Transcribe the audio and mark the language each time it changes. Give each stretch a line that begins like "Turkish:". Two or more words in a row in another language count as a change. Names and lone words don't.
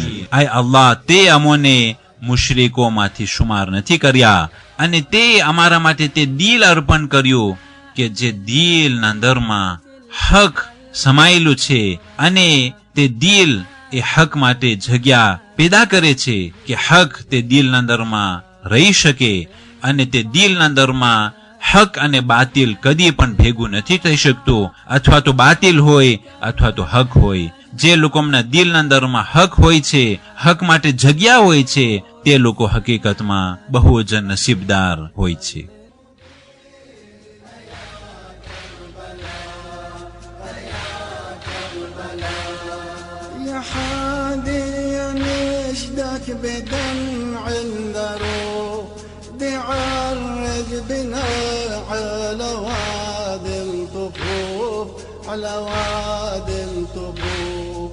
Gujarati: આય અલ્લાહ, તે અમોને મુશરિકોમાંથી શુમાર નથી કર્યા, અને તે અમારા માટે તે દિલ અર્પણ કર્યું કે જે દિલના અંદરમાં હક સમાયેલું છે, અને તે દિલ એ હક માટે જગ્યા પેદા કરે છે કે હક તે દિલના અંદરમાં રહી શકે, અને તે દિલના અંદરમાં હક અને બાતિલ કદી પણ ભેગું નથી થઈ શકતું. અથવા તો બાતિલ હોય અથવા તો હક હોય. જે લોકોના દિલના અંદરમાં હક હોય છે, હક માટે જગ્યા હોય છે, તે લોકો હકીકતમાં બહુ જ નસીબદાર હોય છે.
Arabic: بدمع ذروب بعرج بنا على وادي الطفوف، على وادي الطفوف.